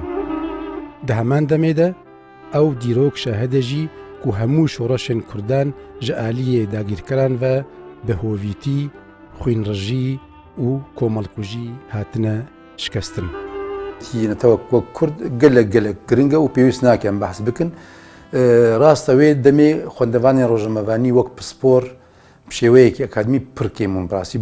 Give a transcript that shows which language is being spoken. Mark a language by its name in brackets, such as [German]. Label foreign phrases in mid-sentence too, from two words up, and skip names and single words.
[Kurdish] دە هەمان دەمێدا ئەو دیرۆک شاهدەژی و هەموو شۆڕەشên کوردان ji aliyê dagîrkeran ve bi hovîtî, xwînrijî û komelkujî hatine şikestin. Yînetewek wek Kurd gelek giring e û pêwîst nake em behs bikin. Rasta wê demê xwendevanên rojnamevanî wek pispor bi şêweyekî akademî pir kêm bûn rastî.